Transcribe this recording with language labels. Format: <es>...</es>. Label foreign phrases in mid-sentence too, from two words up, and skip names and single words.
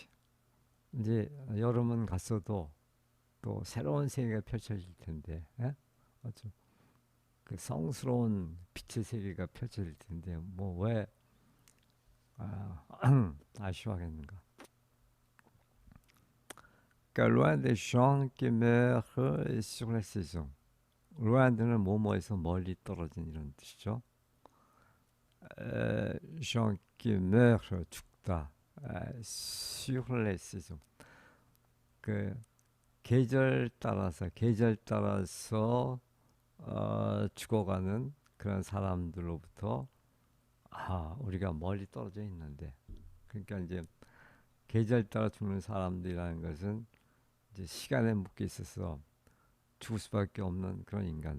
<ko>이제 여름은 갔어도 또 새로운 세계가 펼쳐질 텐데, 예? 아주 그 성스러운 빛의 세계가 펼쳐질 텐데, 뭐 왜 아쉬워하겠는가?</ko> <fr>그러니까 loin des gens qui meurent sur la saison.</fr> <ko>loin드는 뭐뭐에서 멀리 떨어진 이런 뜻이죠.</ko> <fr>gens qui meurent 죽다. sur les saisons.</fr> <ko>그 계절 따라서 죽어가는 그런 사람들로부터 우리가 멀리 떨어져 있는데 그러니까 이제 계절 따라 죽는 사람들이라는 것은 이제 시간에 묶여 있어서 죽을 수밖에 없는 그런 인간.</ko>